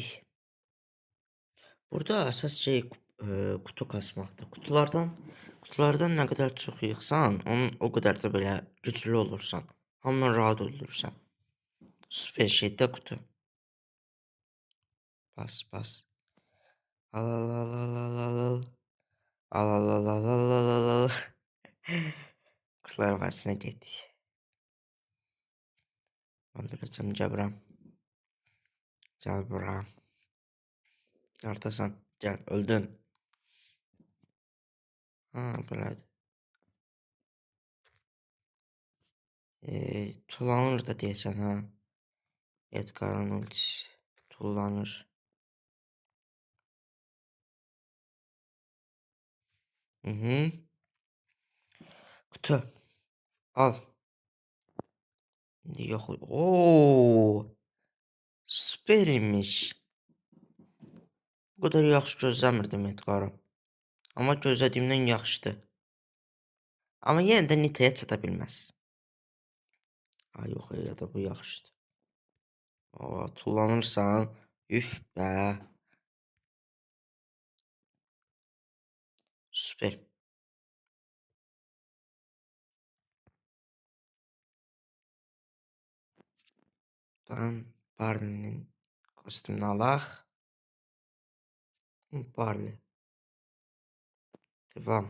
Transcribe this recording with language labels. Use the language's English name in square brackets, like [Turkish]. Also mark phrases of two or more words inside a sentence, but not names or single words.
[Azerbaijani] Burada əsas şey kutu kasmaqdır. Kutulardan nə qədər çox yığsan, o qədər də belə güclü olursan. Hamıdan rahat öldürürsən. Süper şeydə kutu. Bas bas. Al al al al al al al. Al al al al al al al al. Kutular vəsinə getdik. Öldürəcəm Cəbrəm. Gəl bura. Artasan. Gəl öldün. Ha belədir. Tullanır da deyəsən ha. Edgar'ın ultisi tullanır. Hı hı. Kutu. Al. Yok. Oo. Süper imiş. Bu kadar yaxşı gözləmirdim Edgar'ım. Amma gözlədiyimdən yaxşıdır. Amma yenə də Nita'ya çata bilməz. Ay yox, ya da bu yaxşıdır. Oo, tullanırsan. Üf be. Süper. Tamam. Barley'nin kostümünü alaq. Barley. Devam.